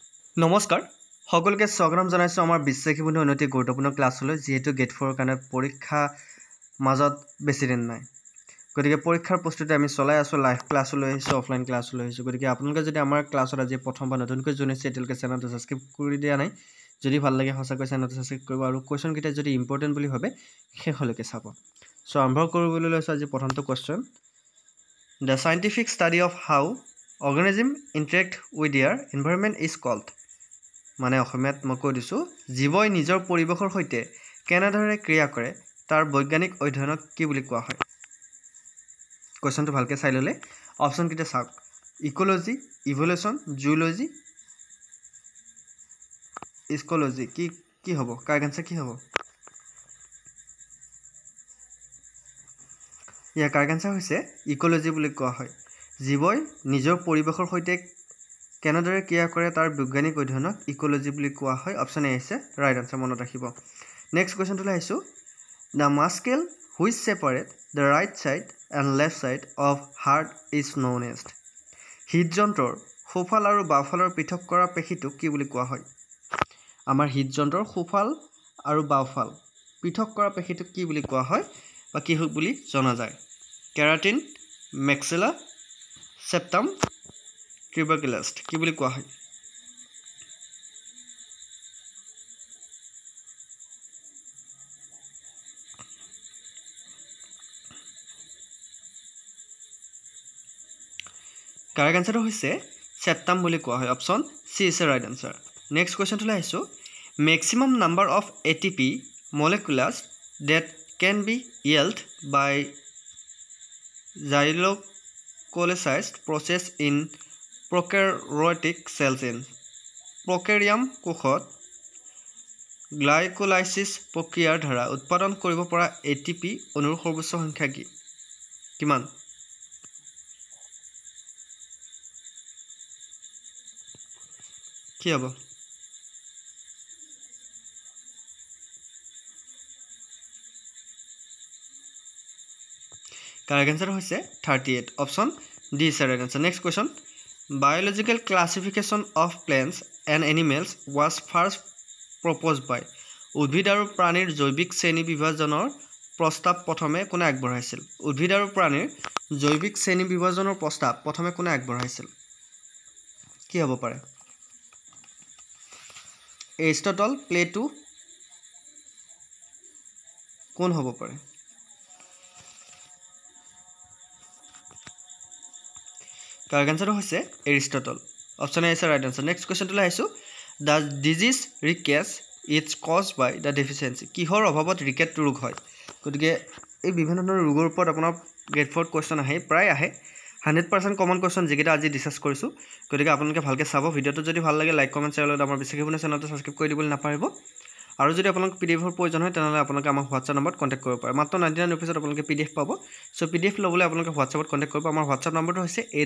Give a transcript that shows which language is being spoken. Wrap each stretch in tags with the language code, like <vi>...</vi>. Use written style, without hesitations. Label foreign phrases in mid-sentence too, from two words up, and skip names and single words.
<as>নমস্কাৰ সকলোকে স্বাগতম জনাইছো আমাৰ বিশ্বাসী বন্ধু অতি গুৰুত্বপূৰ্ণ ক্লাছলৈ যেহেতু গেট 4 কাৰণে পৰীক্ষা মাজত বেছি দিন নাই গতিকে পৰীক্ষাৰ প্ৰস্তুতি আমি চলাই আছো লাইভ ক্লাছলৈ আহিছো অফলাইন ক্লাছলৈ আহিছো গতিকে আপোনালোকে যদি আমাৰ ক্লাছত আজি প্ৰথমবাৰ নতুনকৈ জইনিছে এতিয়ালৈকে চেনেলটো সাবস্ক্ৰাইব কৰি দিয়া নাই যদি ভাল লাগে সঁচাকৈ চেনেলটো সাবস্ক্ৰাইব কৰিব আৰু কোৱেশ্চন কিটা যদি ইম্পৰ্টেন্ট বুলি ভাবে শেষলৈকে চাব সো আৰম্ভ কৰিবলৈ লৈছো আজি প্ৰথমটো কোৱেশ্চন</as> <en>The scientific study of how organisms interact with their environment is called</en> <as>মানে অসমীয়াত মই কৈ দিছো জীৱই নিজৰ পৰিবেশৰ সৈতে কেনেদৰে ক্ৰিয়া কৰে তাৰ বৈজ্ঞানিক অধ্যয়নক কি বুলি কোৱা হয় কোৱেশ্চনটো ভালকে চাই ললে অপচন কিটা চাওক</as> <en>ecology evolution zoology</en> <as>ইকোলজি কি হ'ব</as> <en>correct answer</en> <as>কি হ'ব ইয়াৰ</as> <en>correct answer</en> <as>হৈছে ইকোলজি বুলি কোৱা হয় জীৱই নিজৰ পৰিবেশৰ সৈতে কেনেদৰে ক্ৰিয়া কৰে তাৰ বৈজ্ঞানিক অধ্যয়নক ইকোলজি বুলি কোৱা হয় অপচন এ আছে</as> <en>right answer</en> <as>মনত ৰাখিব</as> <en>next question</en> <as>টো লাইছো</as> <en>the muscle which separate the right side and left side of heart is known as</en> <as>হৃদযন্ত্ৰৰ সোফাল আৰু বাওফালৰ পৃথক কৰা পেশীটোক কি বুলি কোৱা হয় আমাৰ হৃদযন্ত্ৰৰ সোফাল আৰু বাওফাল পৃথক কৰা পেশীটোক কি বুলি কোৱা হয় বা কি বুলি জনা যায়</as> <en>keratin maxilla septum trabeculae</en> <as>কি বুলি কোৱা হয়</as> <en>correct answer</en> <as>হৈছে সেপ্টাম বুলি কোৱা হয়</as> <en>option C is right answer next question</en> <as>টো লাইছো</as> <en>maximum number of ATP molecules that can be yielded by xylocolysis process in prokaryotic cells in prokaryote</en> <as>কোষত গ্লাইকোলাইসিস প্ৰক্ৰিয়াৰ দ্বাৰা উৎপাদন কৰিব পৰা এটিপি অণুৰ সৰ্বোচ্চ সংখ্যা কি কিমান কি হ'ব</as> <en>Correct answer হৈছে 38 option D is right answer next question biological classification of plants and animals was first proposed by</en> <as>উদ্ভিদ আৰু প্ৰাণীৰ জৈৱিক শ্ৰেণী বিভাজনৰ প্ৰস্তাৱ প্ৰথমে কোনে আগবঢ়াইছিল উদ্ভিদ আৰু প্ৰাণীৰ জৈৱিক শ্ৰেণী বিভাজনৰ প্ৰস্তাৱ প্ৰথমে কোনে আগবঢ়াইছিল কি হ'ব পাৰে</as> <en>এৰিষ্টটল প্লেটো</en> <as>কোন হ'ব পাৰে</as> <en>Correct answer হৈছে এৰিষ্টটল option A is right answer next question</en> <as>টো লাইছো</as> <en>the disease rickets is caused by the</en> <as>deficiency কিহৰ অভাৱত ৰিকেট ৰোগ হয় গতিকে এই বিভিন্ন ধৰণৰ ৰোগৰ ওপৰত আপোনাৰ গ্ৰেড 4 কোৱেশ্চন আহে প্ৰায় আহে 100%</as> <en>common question</en> <as>যেটা আজি ডিসকাস কৰিছো গতিকে আপোনালোকে ভালকে চাব ভিডিওটো যদি ভাল লাগে</as> <en>like comment share</en> <as>লগত আমাৰ বিশ্বাসী বন্ধু চেনেলটো সাবস্ক্ৰাইব কৰি দিবলৈ নাপাহৰিব আৰু যদি আপোনাক পিডিএফৰ প্ৰয়োজন হয় তেনহলে আপোনালোকে আমাৰ WhatsApp নম্বৰত কন্টাক্ট কৰিব পাৰে মাত্ৰ 99 रुपीस আপোনালোকে পিডিএফ পাব সো পিডিএফ লবলৈ আপোনালোকে WhatsAppত কন্টাক্ট কৰিব আমাৰ WhatsApp নম্বৰটো হৈছে</as>